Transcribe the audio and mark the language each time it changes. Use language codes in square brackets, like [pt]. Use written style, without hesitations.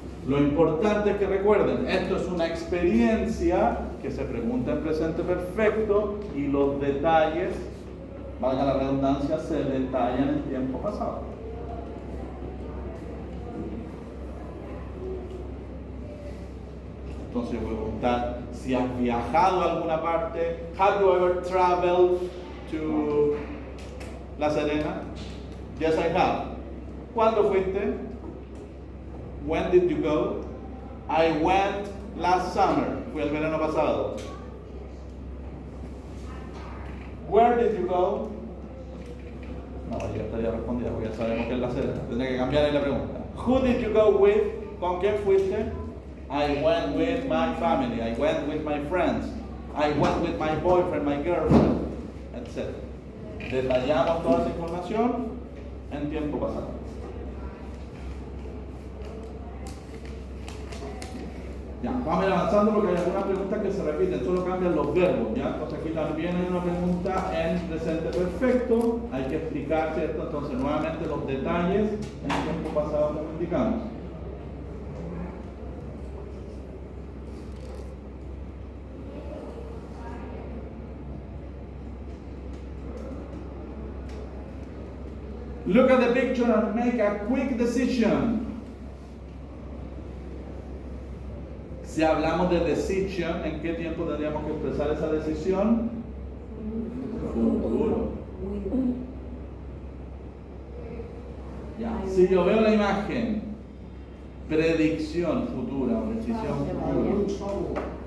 [es] Lo importante es que recuerden, esto es una experiencia que se pregunta en presente perfecto y los detalles, valga la redundancia, se detallan en tiempo pasado. Entonces voy a preguntar si has viajado a alguna parte. [en] Have you ever traveled to La Serena? Yes, I have. [es] ¿Cuándo fuiste? [en] When did you go? I went last summer. [es] Fui el verano pasado. [en] Where did you go? [es] No, ya estaría respondida porque ya sabemos que es La Serena. Tendría que cambiar ahí la pregunta. [en] Who did you go with? [es] ¿Con quién fuiste? [en] I went with my family. I went with my friends. I went with my boyfriend, my girlfriend, etc. [es] Detallamos toda esa información en tiempo pasado. Ya, vamos a ir avanzando porque hay algunas preguntas que se repiten, solo cambian los verbos, ¿ya? Entonces aquí también hay una pregunta en presente perfecto, hay que explicar, ¿cierto? Entonces nuevamente los detalles en tiempo pasado como indicamos. [en] Look at the picture and make a quick decision. [es] Si hablamos de decision, ¿en qué tiempo tendríamos que expresar esa decisión? Futuro. Ya. Si yo veo la imagen, predicción futura o decisión futura.